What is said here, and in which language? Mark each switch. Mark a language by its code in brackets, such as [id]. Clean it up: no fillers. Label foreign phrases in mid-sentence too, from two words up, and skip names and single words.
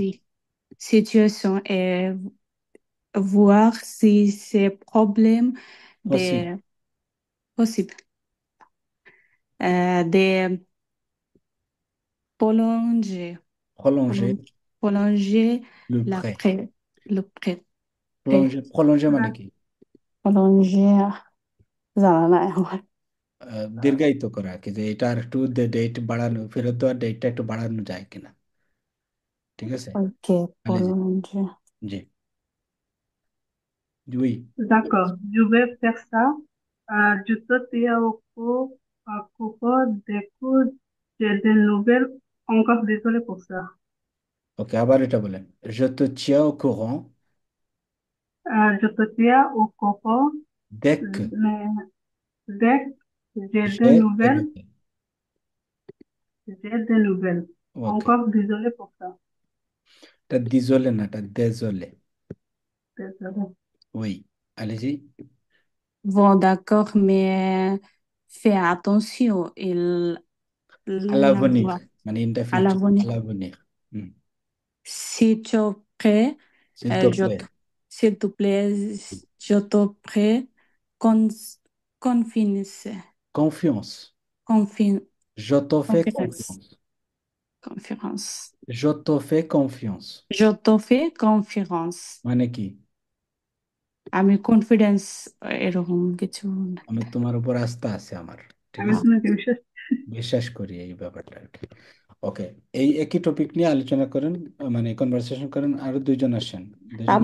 [fr] si situation et voir si ces problèmes Possible. de possible de prolonger Prolonger prolon- prolonger le la prêt. prêt le prêt prêt [bn] prolonger মানে কি? prolonger জানা নাই আমার দীর্ঘায়িত করা আর কি, যে এটা আর একটু ডেট বাড়ানো, ফেরত দেওয়ার ডেটটা একটু বাড়ানো যায় কিনা। ঠিক আছে? ok আলিজি। [fr] prolonger [bn] জি। Oui. [fr] D'accord, je vais faire ça. Je te tiens au cours des cours. J'ai des nouvelles. Encore désolé pour ça. [bn] ওকে, আবার এটা বলেন। [fr] Je te tiens au courant Je te tiens au courant, dès que mais dès que j'ai des nouvelles. j'ai des nouvelles. [bn] ওকে, [fr] Encore désolé pour ça. [bn] এটা দিজলে না, এটা দেজলে। [fr] Désolé. Oui. Allez-y. bon d'accord mais fais attention il À la l'avenir, voit [bn] মানে [en] in the [fr] à [en] future, à [fr] l'avenir l'avenir. হুম, si tu es prêt s'il te je plaît. s'il te plaît je te prie con confine Confiance. confine Je te fais confidence confiance. [bn] কনফারেন্স। [fr] Je te fais confiance Je te fais confiance। [bn] মানে কি? আমি কনফিডেন্স এরকম কিছু আমি তোমার উপর আস্থা আছে আমার, ঠিক আমি আছে, তোমাকে বিশ্বাস বিশ্বাস করি এই ব্যাপারটা আর কি। ওকে, এই একই টপিক নিয়ে আলোচনা করেন, মানে কনভারসেশন করেন, আরো দুইজন আসেন, দুইজন।